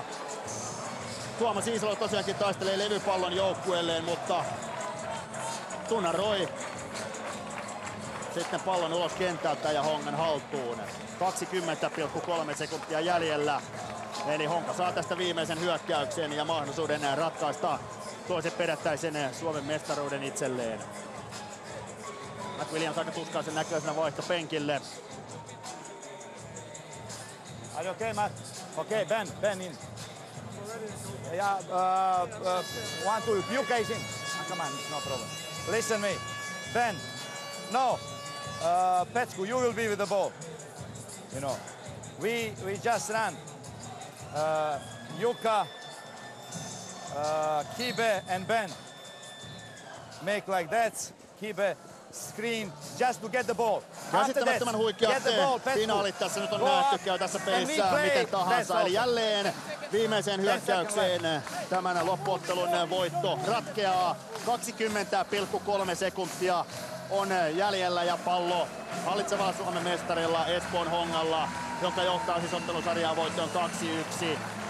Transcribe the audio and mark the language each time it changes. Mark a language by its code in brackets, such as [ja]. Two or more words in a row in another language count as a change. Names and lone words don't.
[fi] Tuomas Iisalo tosiaankin taistelee levypallon joukkueelleen, mutta Tunaroi sitten pallon ulos kentältä ja Hongan haltuun. 20,3 sekuntia jäljellä. Eli Honka saa tästä viimeisen hyökkäyksen ja mahdollisuuden ratkaista toisen perättäisen Suomen mestaruuden itselleen. Matt Williams aika tuskaisen näköisenä vaihto penkille. [en] Are you okay, Matt? Okay, Ben in. Yeah, 1, 2, you guys in. Come on, it's no problem. Listen me, Ben. No, Petsku, you will be with the ball. You know, we just ran. Jukka, Kibe and Ben make like that. Kibe screen just to get the ball. [fi] Käsittämättömän huikeat finaalit tässä nyt on nähty, käy tässä pelissä miten tahansa. Eli jälleen viimeiseen hyökkäykseen tämän loppuottelun voitto ratkeaa. 20,3 sekuntia on jäljellä ja pallo hallitsevalla Suomen mestarilla Espoon Hongalla, joka johtaa siis ottelusarjaa voittoon 2-1.